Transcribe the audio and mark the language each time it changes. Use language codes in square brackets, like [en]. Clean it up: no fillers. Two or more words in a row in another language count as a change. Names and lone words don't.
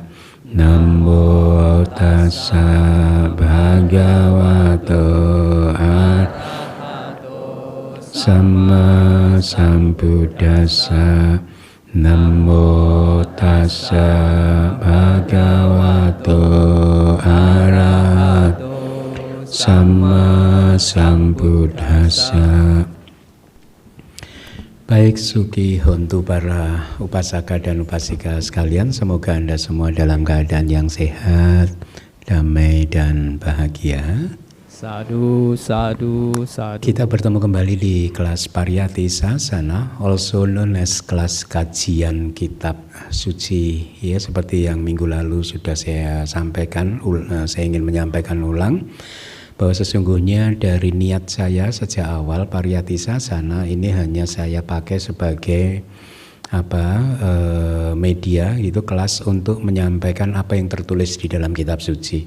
[pi] Namo Tassa Bhagavato Arahato Sama Sambuddhassa. Namo Tassa Bhagavato Arahato Sama Sambuddhassa. [id] Baik, [pi] Suki Hontu [id] para upasaka dan upasika sekalian, semoga Anda semua dalam keadaan yang sehat, damai dan bahagia. [pi] Sadhu, sadhu, sadhu. [id] Kita bertemu kembali di kelas Pariyati Sasana, [en] also known as [id] kelas kajian kitab suci. Ya, seperti yang minggu lalu sudah saya sampaikan, saya ingin menyampaikan ulang bahwa sesungguhnya dari niat saya sejak awal Pariyati Sasana ini hanya saya pakai sebagai media gitu, kelas untuk menyampaikan apa yang tertulis di dalam kitab suci.